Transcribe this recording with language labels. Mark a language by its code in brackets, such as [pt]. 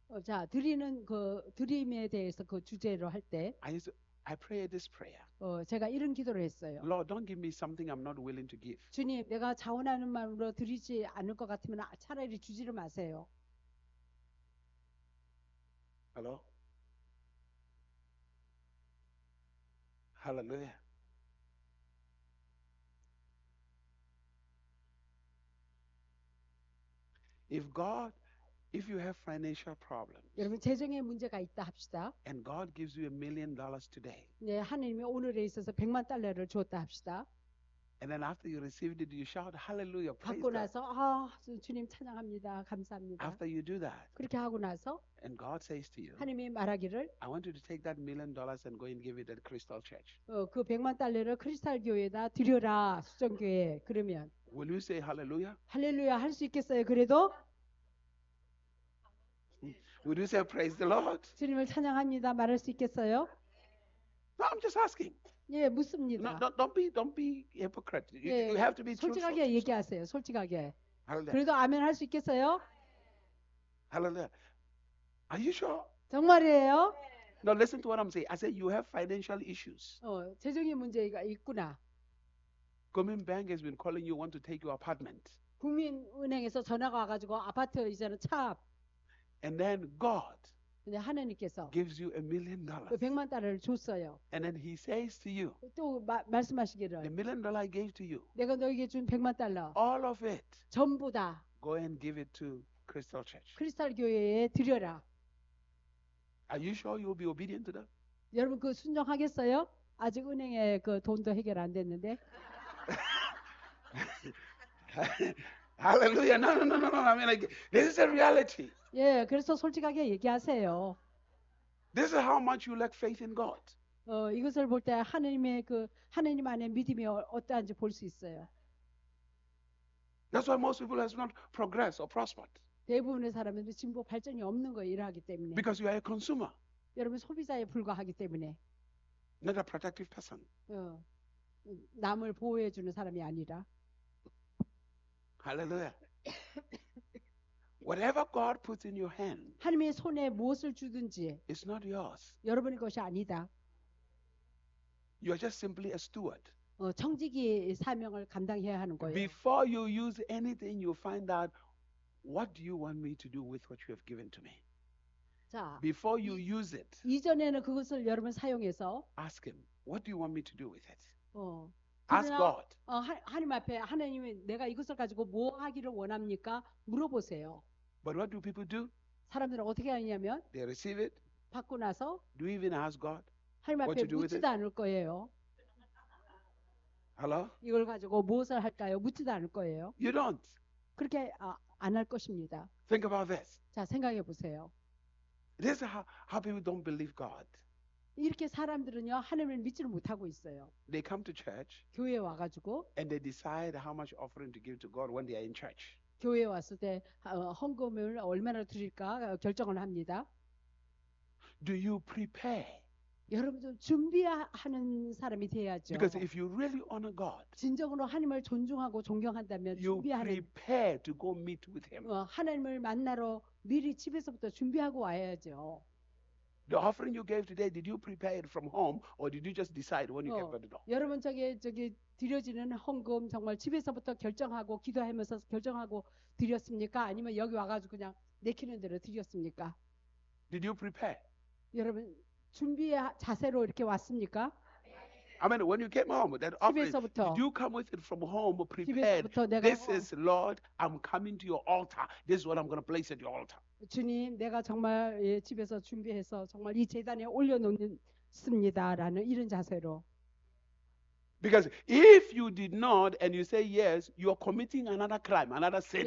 [ko] 자, 드리는 그 드림에 대해서 그 주제로 할 때 [en] I pray this prayer. [ko] 제가 이런 기도를 했어요. [en] Lord, don't give me something I'm not willing to give. [ko] 주님, 내가 자원하는 마음으로 드리지 않을 것 같으면 차라리 주지를 마세요. [en] Hello? Hallelujah. If you have financial problems [ko] 여러분 재정에 문제가 있다 합시다. [en] and God gives you $1 million today, [ko] 네, 하나님이 오늘에 있어서 100만 달러를 주었다 합시다. [en] and then after you received it, you shout hallelujah, praise [ko] 받고 [en] God. [ko] 나서 주님 찬양합니다. 감사합니다. [en] After you do that, [ko] 그렇게 하고 나서 [en] and God says to you, [ko] 하나님이 말하기를 [en] I want you to take that $1 million and go and give it at Crystal Church. [ko] 그 100만 달러를 크리스탈 교회에다 드려라. 수정교회. 그러면 [en] Will you say hallelujah? [ko] 할렐루야 할 수 있겠어요? 그래도 [en] Will you say praise the Lord? [ko] 주님을 찬양합니다. 말할 수 있겠어요? [en] No, I'm just asking. [ko] 예, [en] No, [ko] 묻습니다. [en] don't be hypocrite. You have to be truthful. [ko] 솔직하게 얘기하세요. 솔직하게. [en] Hallelujah. [ko] 그래도 아멘 할 수 있겠어요? [en] Hallelujah. Are you sure? [ko] 정말이에요? [en] Now listen to what I'm saying. I said you have financial issues. [ko] 재정의 문제가 있구나. [en] Government bank has been calling you, want to take your apartment. [ko] 국민은행에서 전화가 와가지고 아파트 이제는 차. [en] And then God [ko] 근데 하나님께서 [en] gives you $1 million. [ko] 그 100만 달러를 줬어요. [en] And then he says to you, [ko] 또 [en] the [ko] 말씀하시기를 [en] $1 million I gave to you, [ko] 내가 너에게 준 100만 달러 [en] all of it, [ko] 전부 다 [en] go and give it to Crystal Church. [ko] 크리스탈 교회에 드려라. [en] Are you sure you'll be obedient to that? [ko] 여러분 그 순종하겠어요? 아직 은행에 그 돈도 해결 안 됐는데. [en] Hallelujah. No. I mean, like, this is a reality. [ko] 예, 그래서 솔직하게 얘기하세요. [en] This is how much you lack faith in God. [ko] 이것을 볼 때 하나님의 그 하나님 안에 믿음이 어떠한지 볼 수 있어요. [en] That's why most people has not progressed or prospered. [ko] 대부분의 사람들은 진보 발전이 없는 거에 일하기 때문에. [en] Because you are a consumer, [ko] 여러분 소비자에 불과하기 때문에. [en] not a protective person. [ko] 남을 보호해 주는 사람이 아니라. [en] Hallelujah. Whatever God puts in your hand [ko] 하나님의 손에 무엇을 주든지 [en] is not yours. [ko] 여러분의 것이 아니다. [en] You're just simply a steward. [ko] 청지기 사명을 감당해야 하는 거예요. [en] Before you use anything, you find out what do you want me to do with what you have given to me. [ko] 자, [en] Before you use it, [ko] 이전에는 그것을 여러분 사용해서 [en] ask Him, what do you want me to do with it? 어, Ask [ko] 그러나 [en] God. [ko] 하나님 앞에 하나님이 내가 이것을 가지고 뭐 하기를 원합니까? 물어보세요. [en] But what do people do? [ko] 사람들은 어떻게 하냐면 [en] They receive it. [ko] 받고 나서 [en] Do you even ask God? [ko] 하나님 [en] What [ko] 앞에 [en] to do with [ko] 묻지도 않을 거예요. [en] Hello? [ko] 이걸 가지고 무엇을 할까요? 묻지도 않을 거예요. [en] You don't. [ko] 그렇게 안 할 것입니다. [en] Think about this. [ko] 자, 생각해 보세요. [en] This is how people don't believe God. [ko] 이렇게 사람들은요 하나님을 믿지를 못하고 있어요. [en] They come to church [ko] 교회에 와가지고 [en] and they decide how much offering to give to God when they are in church. [ko] 교회에 왔을 때 헌금을 얼마나 드릴까 결정을 합니다. [en] Do you prepare? [ko] 여러분들 준비하는 사람이 돼야죠. [en] Because if you really honor God, [ko] 진정으로 하나님을 존중하고 존경한다면 [en] you [ko] 준비하는 [en] prepare to go meet with Him. [ko] 하나님을 만나러 미리 집에서부터 준비하고 와야죠. [en] The offering you gave today, did you prepare it from home or did you just decide when you came by the door? [ko] 여러분 저기 드려지는 헌금 정말 집에서부터 결정하고 기도하면서 결정하고 드렸습니까? 아니면 여기 와가지고 그냥 내키는 대로 드렸습니까? [en] Did you prepare? [ko] 여러분 준비의 자세로 이렇게 왔습니까? [en] I mean, when you came home, that offering, [ko] 집에서부터. [en] did you come with it from home prepared? [ko] 집에서부터 내가 [en] This is, Lord, I'm coming to your altar. This is what I'm going to place at your altar. [ko] 주님 내가 정말 집에서 준비해서 정말 이 제단에 올려놓습니다라는 이런 자세로. [en] Because if you did not and you say yes, you are committing another crime, another sin.